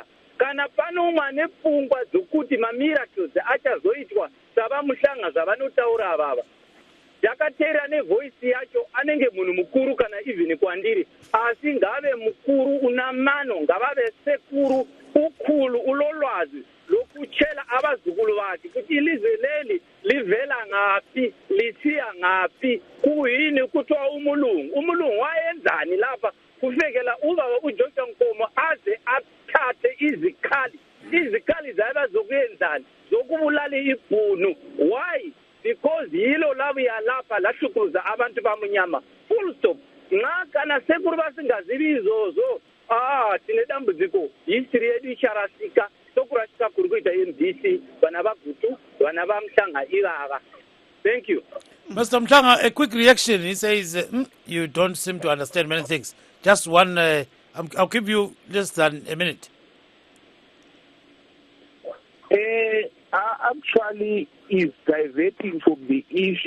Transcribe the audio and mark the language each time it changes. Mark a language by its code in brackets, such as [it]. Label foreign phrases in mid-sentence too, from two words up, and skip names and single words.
[sn] Kana pano umwe ane pfungwa dzokuti mamiracles achazoitwa savaMuhlanga zvavanotaura avava, ndakateera nevoisi yacho, anenge munhu mukuru kana even kwandiri, asi ngave mukuru una mano, ngavave sekuru [nd] ukulu ulolwazi lokuchela abazukulu vake kuti ilizwe leli livela ngaphi, lisiya ngaphi, kuyini kuthiwa umulungu wayenzani lapha kufikela ubaba uJoshua Nkomo aze athathe izikhali zabazokuyenzani zokubulala ibhunu. Why? Because yilo labuya lapha lahlukuluza abantu bamunyama. [en] Full stop. [sn] Nxa kana sekuru basingazibi izozo, tinedambudziko, history yedu icharasika, sokurasika kuri kuita MDC, vana vaGutu, vana vaMhlanga ivava. [en] Thank you. Mr. Mhlanga, a quick reaction. He says, you don't seem to understand many things. Just one, I'll give you less than a minute. Actually, is diverting from the issue.